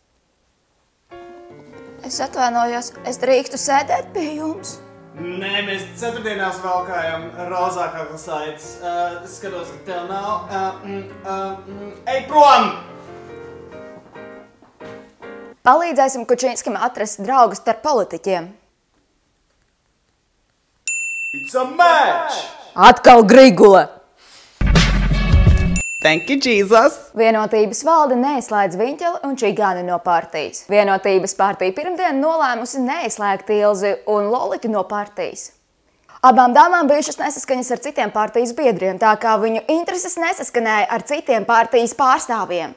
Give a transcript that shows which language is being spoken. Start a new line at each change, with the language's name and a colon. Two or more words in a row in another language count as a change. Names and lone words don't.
Latvian: Es atvainojos, es drīkstu sēdēt pie jums? Nē, mēs ceturtdienās valkājam rozā kaklasaites. Skatos, ka tev nav. Ej prom! Palīdzēsim Kučinskim atrast draugus starp politiķiem.
English: It's a match!
Latvian: Atkal Grigula!
English: Thank you, Jesus!
Latvian: Vienotības valde neizslēdz Viņķeli un Čigāni no partijas. Vienotības partija pirmdien nolēmusi neizslēgt Ilzi un Loliti no partijas. Abām dāmām bijušas nesaskaņas ar citiem partijas biedriem, tā kā viņu intereses nesaskanēja ar citiem partijas pārstāvjiem.